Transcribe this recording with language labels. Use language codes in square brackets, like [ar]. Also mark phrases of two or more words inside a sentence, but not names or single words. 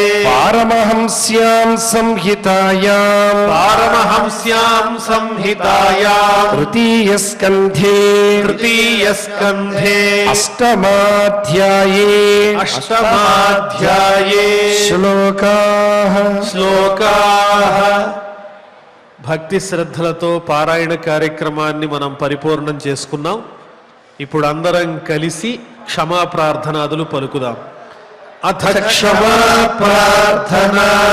[sa] पारमहंस्यां संहितायां पारमहंस्यां संहितायां तृतीयस्कन्धे तृतीयस्कन्धे अष्टमाध्याये अष्टमाध्याये श्लोकाः శ్లోకాః. [te] భక్తి శ్రద్ధలతో పారాయణ కార్యక్రమాన్ని మనం పరిపూర్ణం చేసుకున్నాం. ఇప్పుడు అందరం కలిసి క్షమా ప్రార్థనాదులు పలుకుదాం. [sa] అథ క్షమా ప్రార్థనా